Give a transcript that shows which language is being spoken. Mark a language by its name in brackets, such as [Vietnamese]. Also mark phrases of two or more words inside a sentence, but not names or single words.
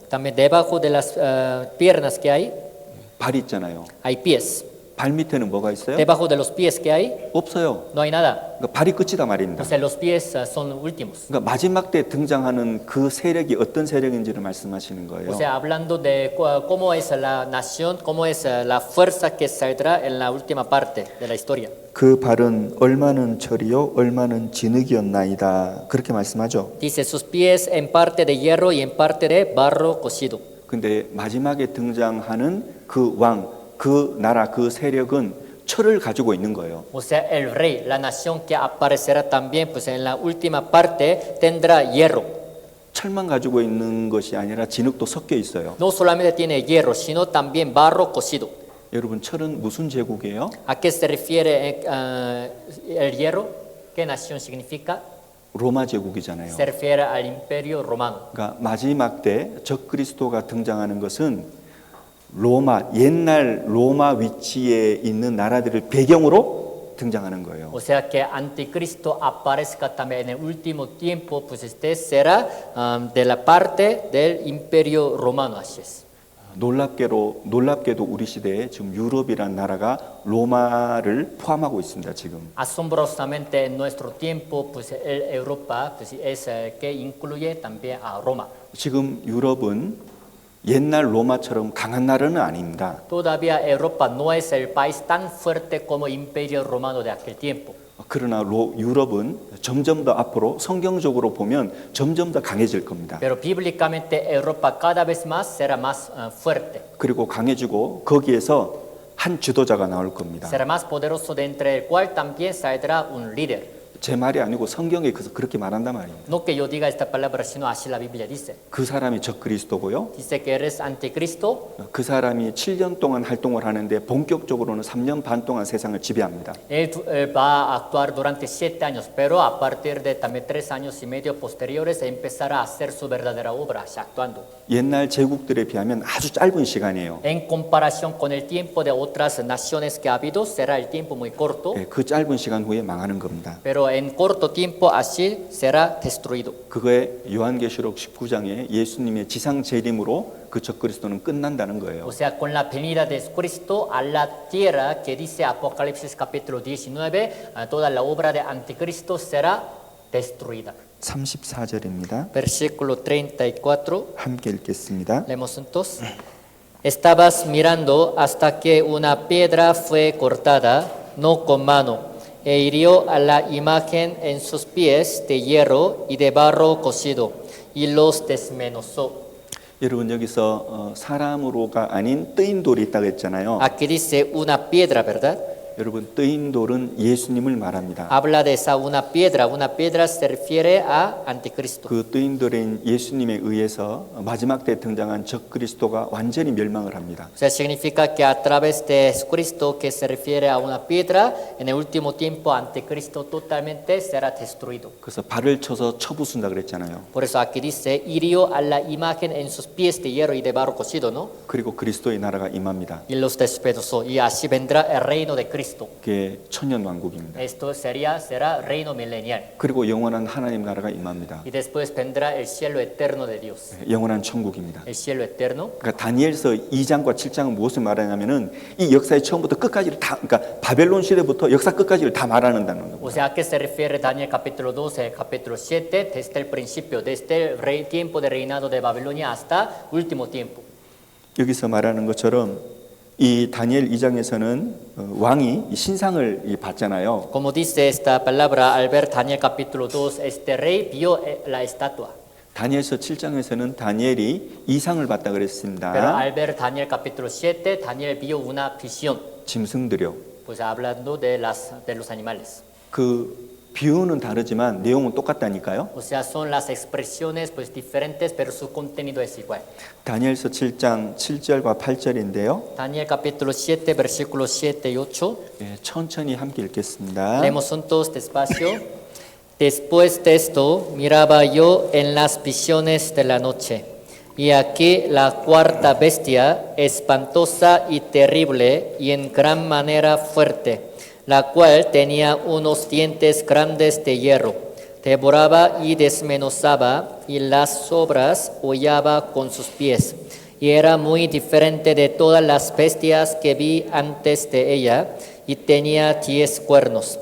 [Spanish] También debajo de las piernas que [Korean] 발 있잖아요. [Spanish] hay pies. [Korean] 발 밑에는 뭐가 있어요? [Spanish] Debajo de los pies que hay [Korean] 없어요. [Spanish] no hay nada. [Korean] 그러니까 발이 끝이다 말입니다. [Spanish] O sea, los pies son últimos. [Korean] 그러니까 마지막 때 등장하는 그 세력이 어떤 세력인지를 말씀하시는 거예요. [Spanish] O sea, hablando de cómo es la nación, cómo es la fuerza que saldrá en la última parte de la historia. [Korean] 그 발은 얼마는 철이요 얼마는 진흙이었나이다 그렇게 말씀하죠. [Spanish] Dice sus pies en parte de hierro y en parte de barro cocido. [Korean] 근데 마지막에 등장하는 그 왕, 그 나라, 그 세력은 철을 가지고 있는 거예요. [Spanish] O sea, el rey, la nación que aparecerá también, pues en la última parte tendrá hierro. [Korean] 철만 가지고 있는 것이 아니라 진흙도 섞여 있어요. [Spanish] No solamente tiene hierro, sino también barro cocido. [Korean] 여러분 철은 무슨 제국이에요? [Spanish] ¿A qué se refiere el hierro? ¿Qué nación significa? [Korean] 로마 제국이잖아요. [Spanish] Se refiere al imperio romano. [Korean] 그러니까 마지막 때 적그리스도가 등장하는 것은 로마 옛날 로마 위치에 있는 나라들을 배경으로 등장하는 거예요. [Spanish] O sea que Anticristo aparezca también en el último tiempo, pues este será de la parte del imperio romano, así es. [Korean] 놀랍게도 우리 시대에 지금 유럽이라는 나라가 로마를 포함하고 있습니다. 지금. [Spanish] Asombrosamente en nuestro tiempo, pues Europa pues, es que incluye también a Roma. [Korean] 지금 유럽은 옛날 로마처럼 강한 나라는 아닙니다. [Spanish] Todavía Europa no es el país tan fuerte como imperio romano de aquel tiempo. [Korean] 그러나 유럽은 점점 더 앞으로 성경적으로 보면 점점 더 강해질 겁니다. [Spanish] Pero bíblicamente Europa cada vez más será más fuerte. [Korean] 그리고 강해지고 거기에서 한 지도자가 나올 겁니다. [Spanish] Será más poderoso de entre el cual también saldrá un líder. [Korean] 제 말이 아니고 성경에 그렇게 말한단 말입니다. [Spanish] No que yo diga esta palabra, sino así la Biblia dice. [Korean] 그 사람이 적그리스도고요. [Spanish] Dice que eres anticristo. [Korean] 그 사람이 7년 동안 활동을 하는데 본격적으로는 3년 반 동안 세상을 지배합니다. [Spanish] Él va a actuar durante 7 años, pero a partir de también 3 años y medio posteriores empezará a hacer su verdadera obra, actuando. [Korean] 옛날 제국들에 비하면 아주 짧은 시간이에요. [Spanish] En comparación con el tiempo de otras naciones que ha habido, será el tiempo muy corto. [Korean] 그 짧은 시간 후에 망하는 겁니다. [Spanish] Pero en corto tiempo así será destruido. [Korean] 그거에 요한계시록 19장에 예수님의 지상 재림으로 그 적그리스도는 끝난다는 거예요. [Spanish] O sea, con la venida de Cristo a la tierra, que dice Apocalipsis capítulo 19, toda la obra de Anticristo será destruida. [Korean] 34절입니다. [Spanish] Versículo 34. [Korean] 함께 읽겠습니다. [Spanish] Leemos entonces. Estabas mirando hasta que una piedra fue cortada, no con mano, e hirió a la imagen en sus pies de hierro y de barro cocido, y los desmenuzó. [Korean] 여러분 여기서 사람으로가 아닌 뜨인 돌이 있다고 했잖아요. [Spanish] Aquí dice una piedra, ¿verdad? [Korean] 여러분 뜨인 돌은 예수님을 말합니다. [Spanish] habla de esa una piedra se refiere a anticristo. [Korean] 그 뜨인 돌인 예수님에 의해서 마지막 때 등장한 적그리스도가 완전히 멸망을 합니다. [Spanish] O sea, significa que a través de Jesucristo, que se refiere a una piedra, en el último tiempo anticristo totalmente será destruido. [Korean] 그래서 발을 쳐서 쳐부순다 그랬잖아요. [Spanish] Por eso aquí dice, hirió a la imagen en sus pies de hierro y de barro cocido, ¿no? [Korean] 그리고 그리스도의 나라가 임합니다. [Spanish] Y los despedazó. Y así vendrá el reino de Cristo. [Korean] 그게 천년 왕국입니다. [Spanish] Esto será reino milenial. [Korean] 그리고 영원한 하나님 나라가 임합니다. [Spanish] Y después vendrá el cielo eterno de Dios. [Korean] 영원한 천국입니다. [Spanish] El cielo eterno. [Korean] 그러니까 다니엘서 2장과 7장은 무엇을 말하냐면은 이 역사의 처음부터 끝까지를 다, 그러니까 바벨론 시대부터 역사 끝까지를 다 말하는다는 겁니다. [Spanish] O sea, ¿a qué se refiere Daniel capítulo 12, capítulo 7? Desde el principio, desde el tiempo de reinado de Babilonia hasta último tiempo. [Korean] 여기서 말하는 것처럼 이 다니엘 2장에서는 왕이 이 신상을 받잖아요. [Spanish] Como dice esta palabra, al ver Daniel capítulo 2, este rey vio la estatua. [Korean] 다니엘서 7장에서는 다니엘이 이상을 받다 [Spanish] Pero [Korean] 그랬습니다. [Spanish] al ver Daniel capítulo 7, Daniel vio una visión. [Korean] 짐승들이요. [Spanish] Pues hablando de los animales. [Korean] 그 비유는 다르지만 내용은 똑같다니까요. [Spanish] O sea, son las expresiones pues diferentes, pero su contenido es igual. [Korean] 다니엘서 7장 7절과 8절인데요. [Spanish] Daniel capítulo 7, versículos 7 y 8. [Korean] 천천히 함께 읽겠습니다. [Spanish] Leemos juntos despacio. Después de esto, miraba yo en las visiones de la noche, y aquí la cuarta bestia, espantosa y terrible, y en gran manera fuerte, la cual tenía unos dientes grandes de hierro, devoraba y desmenuzaba, y las sobras hollaba con sus pies, y era muy diferente de todas las bestias que vi antes de ella, y tenía 10 cuernos.